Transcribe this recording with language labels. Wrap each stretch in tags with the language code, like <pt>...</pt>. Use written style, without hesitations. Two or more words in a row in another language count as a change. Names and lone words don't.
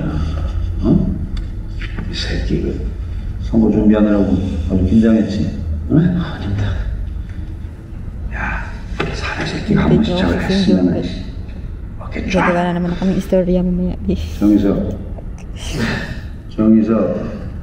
<ko>어? 이 새끼 그 선거 준비하느라고 아주 긴장했지? 응? 아닙니다. 야, 사내 새끼가 한 번 시작을 했으면 어깨 쫙.</ko> <tl>Gagawa na naman kaming istorya mamaya, bis.</tl> <ko>정희석, 정희석.</ko>